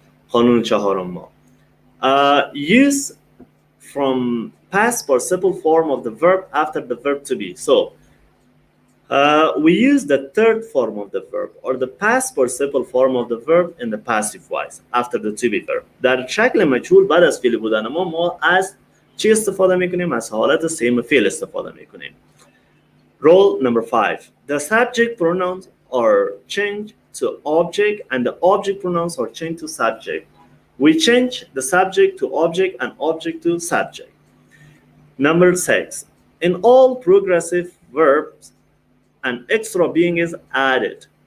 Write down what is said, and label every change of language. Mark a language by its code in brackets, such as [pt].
[fa] قانون چهارم ما [en] use from past participle form of the verb after the verb to be. So we use the third form of the verb or the past participle form of the verb in the passive voice after the to be verb. [fa] در شکل مجهول بعد از فعل بودن ما از چی استفاده میکنیم؟ از حالت same فعل استفاده میکنیم. [en] Rule number 5. The subject pronouns are changed to object and the object pronouns are changed to subject. We change the subject to object and object to subject. Number 6. In all progressive verbs, an extra being is added.